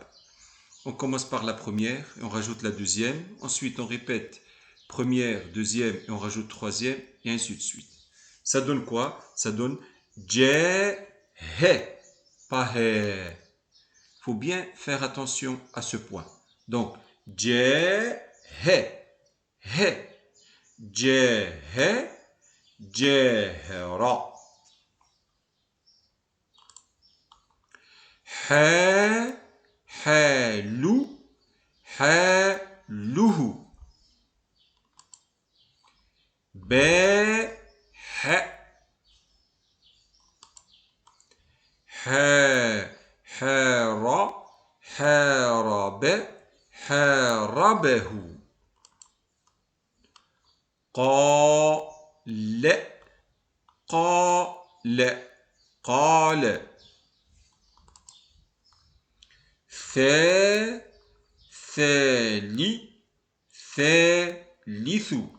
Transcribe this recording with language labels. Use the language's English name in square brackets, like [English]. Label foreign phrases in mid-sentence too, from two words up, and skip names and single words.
[French] On commence par la première et on rajoute la deuxième. Ensuite, on répète première, deuxième et on rajoute troisième et ainsi de suite. Ça donne quoi? Ça donne je, he, pas he. Faut bien faire attention à ce point. Donc, je, he, he, je, he, jehra. Ha, halu, haluhu. Ba, ha, ha, hara, harabe, harabehu. [Arabic] قال قال قال ثالث ثالث